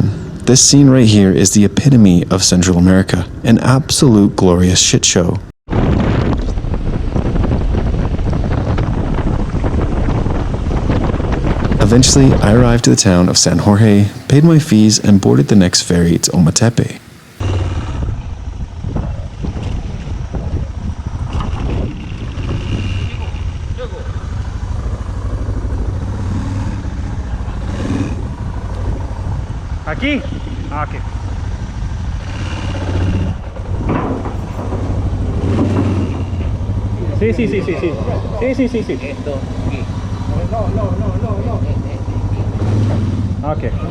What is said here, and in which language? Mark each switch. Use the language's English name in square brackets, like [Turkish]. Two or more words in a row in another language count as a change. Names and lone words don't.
[English] This scene right here is the epitome of Central America, an absolute glorious shit show. Eventually, I arrived to the town of San Jorge, paid my fees, and boarded the next ferry to Ometepe. [Spanish] Aquí? Okay. Sí, sí, sí, sí, sí. Sí, sí, sí, sí. Okay.